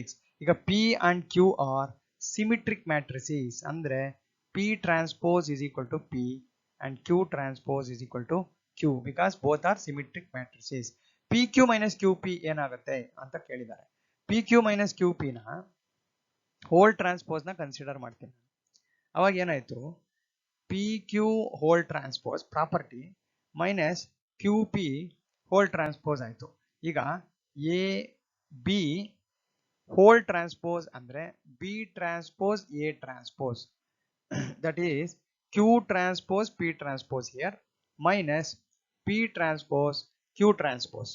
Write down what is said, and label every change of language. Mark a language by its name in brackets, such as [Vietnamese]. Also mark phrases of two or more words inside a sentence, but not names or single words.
[English] ಈಗ P and Q are symmetric matrices ಅಂದ್ರೆ P transpose is equal to P and Q transpose is equal to Q because both are symmetric matrices. PQ minus QP [Kannada] ಏನಾಗುತ್ತೆ ಅಂತ ಕೇಳಿದ್ದಾರೆ. [English] PQ minus QP ನ whole transpose ನ ಕನ್ಸಿಡರ್ ಮಾಡ್ತೀನಿ. [Kannada] ಅವಾಗ ಏನಾಯ್ತು, [English] P Q whole transpose property minus Q P whole transpose ಆಯ್ತು. ಈಗ A B whole transpose ಅಂದ್ರೆ B transpose A transpose, that is Q transpose P transpose here minus P transpose Q transpose.